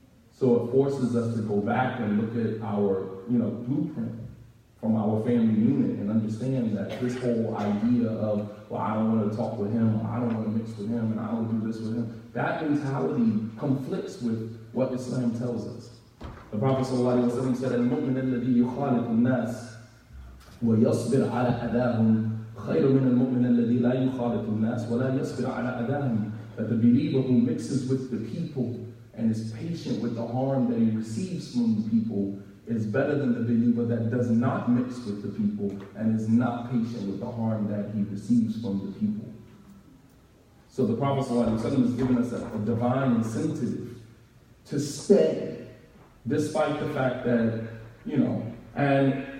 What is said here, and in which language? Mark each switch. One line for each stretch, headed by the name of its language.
English: So it forces us to go back and look at our, blueprint from our family unit and understand that this whole idea of, well, I don't want to talk with him, or I don't want to mix with him, and I don't do this with him, that mentality conflicts with what Islam tells us. The Prophet ﷺ said,
Arabic: "Al-mu'min alladhi yukhalitu an-nas ويصبر على أذاهم خير من المؤمن الذي لا يخالط الناس ولا يصبر على أذاهم."
English: That the believer who mixes with the people and is patient with the harm that he receives from the people is better than the believer that does not mix with the people and is not patient with the harm that he receives from the people. So the Prophet ﷺ has given us a divine incentive to stay, despite the fact that, and